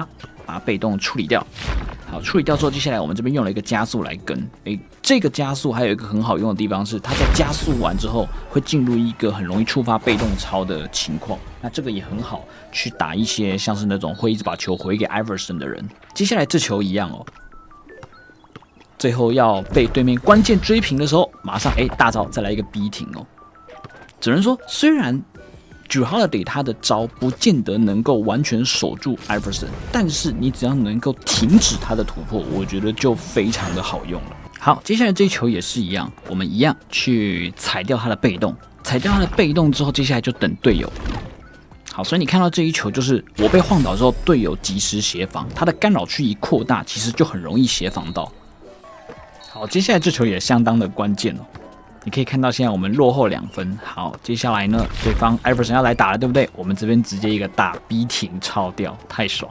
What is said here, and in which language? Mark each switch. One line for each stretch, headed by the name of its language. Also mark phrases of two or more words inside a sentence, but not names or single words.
Chinese: 把被動處理掉，好，處理掉之後，接下來我們這邊用了一個加速來跟，這個加速還有一個很好用的地方是，它在加速完之後會進入一個很容易觸發被動超的情況，那這個也很好去打一些像是那種會一直把球回給 Iverson 的人。接下來這球一樣哦，最後要被對面關鍵追平的時候，馬上大招再來一個逼停哦，只能說雖然 Jrue Holiday 他的招不見得能夠完全守住 Iverson， 但是你只要能夠停止他的突破，我覺得就非常的好用了。好，接下來這一球也是一樣，我們一樣去踩掉他的被動，踩掉他的被動之後，接下來就等隊友。好，所以你看到這一球就是我被晃倒之後，隊友及時協防，他的干擾區一擴大，其實就很容易協防到。好，接下來這球也相當的關鍵哦。你可以看到，現在我們落後2分。好，接下來呢，對方 Iverson 要來打了，對不對？我們這邊直接一個大逼停超掉，太爽。